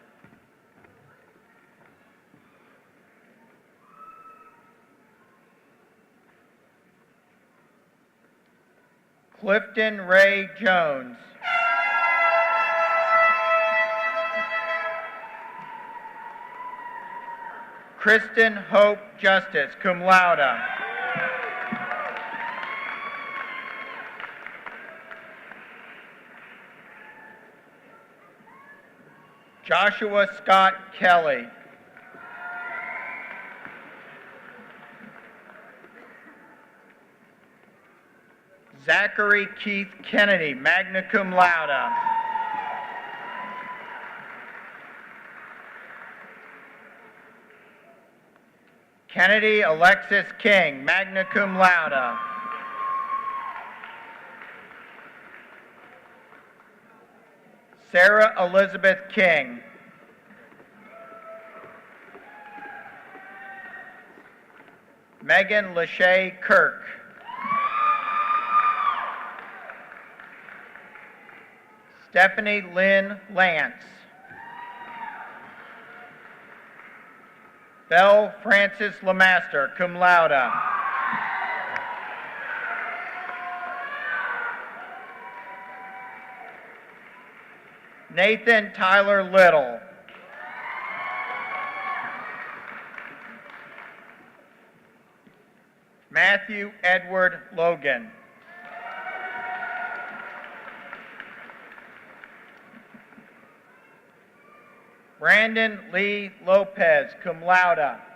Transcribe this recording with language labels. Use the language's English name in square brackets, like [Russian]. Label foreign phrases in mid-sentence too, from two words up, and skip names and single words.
[English] Clifton Ray Jones. Kristen Hope Justice, [Latin] cum laude. [English] Joshua Scott Kelly. Zachary Keith Kennedy, [Latin] magna cum laude. [English] Kennedy Alexis King, [Latin] magna cum laude. [English] Sarah Elizabeth King. Megan Lachey Kirk. Stephanie Lynn Lance. Belle Frances Lemaster, [Latin] cum laude. [English] Nathan Tyler Little. Matthew Edward Logan. Brandon Lee Lopez, [Latin] cum laude.